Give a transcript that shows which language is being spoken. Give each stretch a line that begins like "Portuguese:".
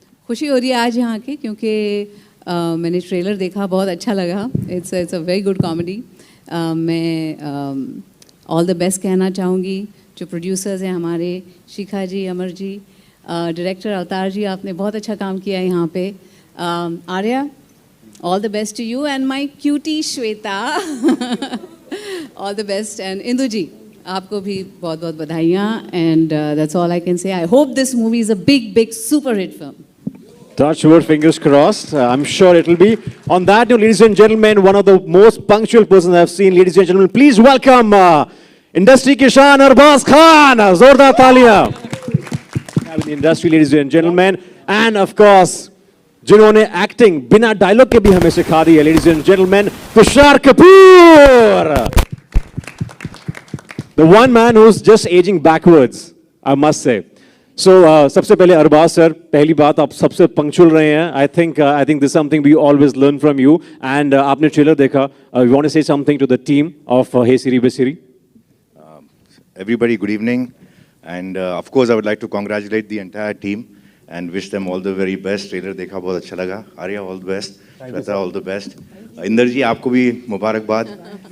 Hindi: खुशी हो रही है आज यहाँ की, क्योंकि मैंने ट्रेलर देखा, बहुत अच्छा लगा.
English: It's a very good comedy.
Hindi: मैं
English: all the best
Hindi: कहना चाहूँगी जो प्रोड्यूसर्स हैं हमारे, शिखा जी, अमर जी, डायरेक्टर अवतार जी, आपने बहुत अच्छा काम किया है यहाँ पे. Arya,
English: All the best to you and my cutie Shweta. All the best.
Hindi: And Indu ji, आपको भी बहुत बहुत बधाइयाँ.
English: And that's all I can say. I hope this movie is a big, big super hit film. Touch wood, fingers crossed. I'm sure it'll be. On that note, ladies and gentlemen, one of the most punctual persons I've seen, ladies and gentlemen, please welcome industry Kishan Arbaz Khan. Zordar Talia. In the industry, ladies and gentlemen. And of course,
Hindi: जिन्होंने acting बिना dialogue के भी हमें सिखा दी है,
English: ladies and gentlemen,
Hindi: Tushar Kapoor.
English: The one man who's just aging backwards, I must say.
Hindi: So, सबसे पहले Arbaaz sir, पहली बात आप सबसे पंक्चुअल रहे हैं.
English: I think this is something we always learn from you.
Hindi: And आपने ट्रेलर देखा.
English: You want to say something to the team of Hey Siri Be Siri? Everybody, good evening. And of course, I would like to congratulate the entire team and wish them all the very best.
Hindi: Trailer देखा बहुत अच्छा लगा.
English: Arya, all the best. Shweta, all the best.
Hindi: Inder जी, आपको भी मुबारकबाद.